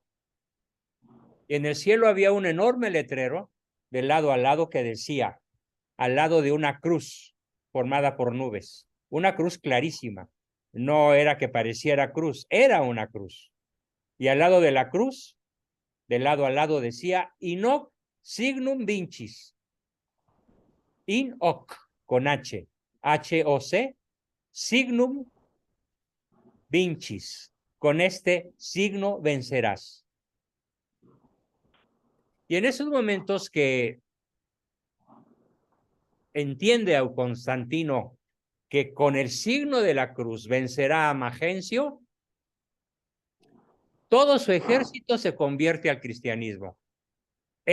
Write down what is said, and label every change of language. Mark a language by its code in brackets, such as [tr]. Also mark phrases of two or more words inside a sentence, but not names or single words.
[es] En el cielo había un enorme letrero de lado a lado que decía, al lado de una cruz formada por nubes, una cruz clarísima. No era que pareciera cruz, era una cruz. Y al lado de la cruz, de lado a lado decía, [la] in hoc signum vincis, in hoc, [es] con H, H-O-C, [la] signum vincis, [es] con este signo vencerás. Y en esos momentos que entiende a Constantino que con el signo de la cruz vencerá a Magencio, todo su ejército se convierte al cristianismo.